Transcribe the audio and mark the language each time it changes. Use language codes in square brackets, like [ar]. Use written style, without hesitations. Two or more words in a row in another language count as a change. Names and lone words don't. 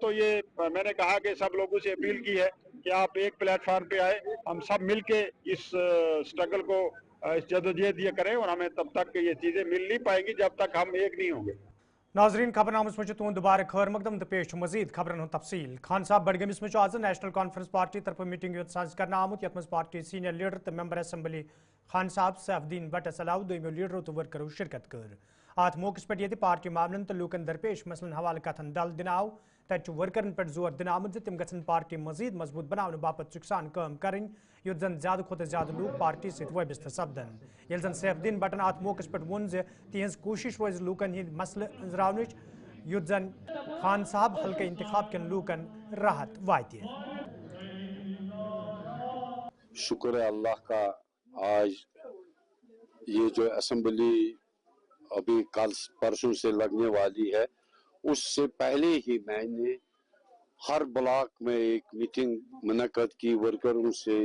[ur] تو یہ میں نے کہا کہ سب لوگوں سے اپیل کی ہے کہ آپ ایک پلیٹ فارم پہ آئے، ہم سب مل کے اس اسٹرگل کو، اس جدوجہد یہ کریں. اور ہمیں تب تک یہ چیزیں مل نہیں پائیں گی جب تک ہم ایک نہیں ہوں گے. [ks] नाजरीन, खबरनामस में तुंद दोबारा खैर मकदम तो पेश मजीद खबरन तफसील। खान साहब बडगमिस में आज नेशनल कॉन्फ्रेंस पार्टी तरफ मीटिंग साज कर आमुत, यथ पार्टी [en] senior leader [ks] तो [en] member assembly [ks] खान साहब सैफुद्दीन भट्ट सलाह दोमो लीडरों तो वर्करों शिरकत कर। अत मौके पे ये पार्टी मामलन तो लूकन दरपेश मसलन हवाले कथन दल दिन आव। तत वर्करन पे जोर दिन आमुत तिम गन पार्टी मजीद मजबूत बनाने बापत सुखसान काम करें, युत जन ज्यादा खुद ज्यादा लूक पार्टी सत वबस्त सपदन। ये जन सैफुद्दीन भट्टन अत मौके पे वोन तिहज कोशिश रोज लूकन हिंद मसल अंजरावनच, युत जन खान साहब हल्के इंतखाब कन लूकन राहत वात। [ur] شکر ہے اللہ کا، آج یہ جو اسمبلی ابھی کل پرسوں سے لگنے والی ہے، اس سے پہلے ہی میں نے ہر بلاک میں ایک میٹنگ منعقد کی ورکروں سے.